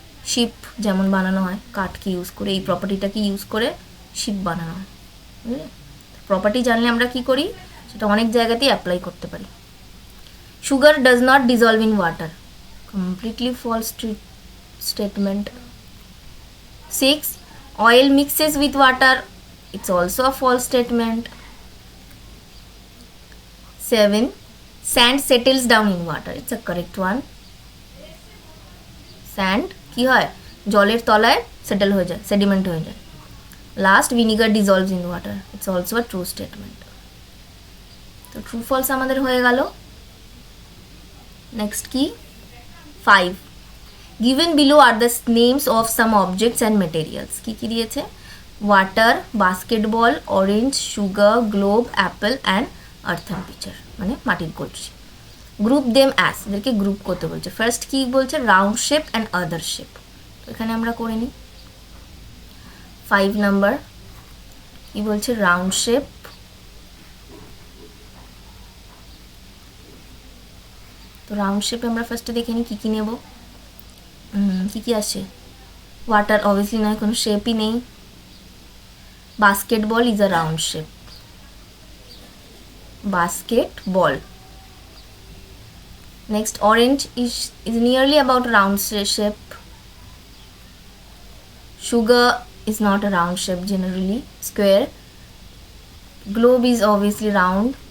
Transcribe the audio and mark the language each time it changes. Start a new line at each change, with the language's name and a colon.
Bangla: Sheep যেমন বানানো হয় কাঠকে ইউজ করে, এই প্রপার্টিটাকে ইউজ করে শিপ বানানো হয়, বুঝলে, প্রপার্টি জানলে আমরা কি করি, সেটা অনেক জায়গাতেই অ্যাপ্লাই করতে পারি।
English: Sugar does not dissolve in water, completely false statement. 6. Oil mixes with water, it's also a false statement. 7. Sand settles down in water, it's a correct one.
Bangla: Sand কি হয়, জলের তলায় সেটেল হয়ে যায়, সেডিমেন্ট হয়ে যায়।
English: Last, vinegar dissolves in water, it's also a true statement.
Bangla: তো true false আমাদের হয়ে গেল।
English: Next কি, 5. Given below are the names of some objects and materials.
Bangla: কি কি দিয়েছে, water, basketball, orange, sugar, globe, Apple and earthen pitcher, মানে মাটির কলসি।
English: group them as,
Bangla: এদেরকে গ্রুপ করতে বলছে। ফার্স্ট কি বলছে, round shape and other shape, এখানে আমরা করে নিই। 5 নাম্বার কি বলছে, রাউন্ড শেপ। তো রাউন্ড শেপে আমরা ফার্স্টে দেখে নিই কী কী নেব, কী কী আছে। ওয়াটার অবভিয়াসলি নয়, কোনো শেপই নেই। Basketball is a round shape, basketball.
English: Next, orange is nearly about round shape. Sugar is not a round shape, generally square. Globe is obviously round.